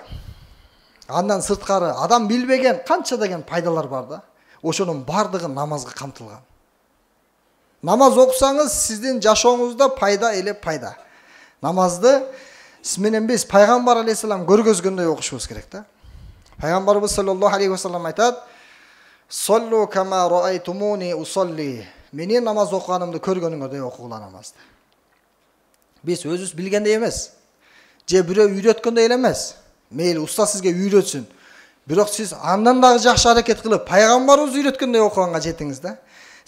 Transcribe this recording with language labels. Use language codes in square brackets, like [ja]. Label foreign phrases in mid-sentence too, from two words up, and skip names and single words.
[ky] Андан сырткары адам билбеген канча деген пайдалар бар да. Ошонун бардыгы намазга камтылган. Намаз окусаңыз, сиздин жашооңузда пайда эле пайда. Намазды сиз менен биз пайгамбар алейхиссалам көргөзгөндөй окушубуз керек да. Пайгамбарыбыз [ar] صلى الله عليه وسلم [ky] айтат: [ar] "صلوا كما رأيتموني أصلي." [ky] Менин намаз окуганымды көргөнүңөрдөй окугула намазды. Биз өзүбүз билгендей эмес, же бирөө үйрөткөндөй эле эмес. Мейли уста сизге үйрөтсүн. Бирок сиз андан дагы жакшы аракет кылып, пайгамбарыбыз үйрөткөндөй окуганга жетиңиз да.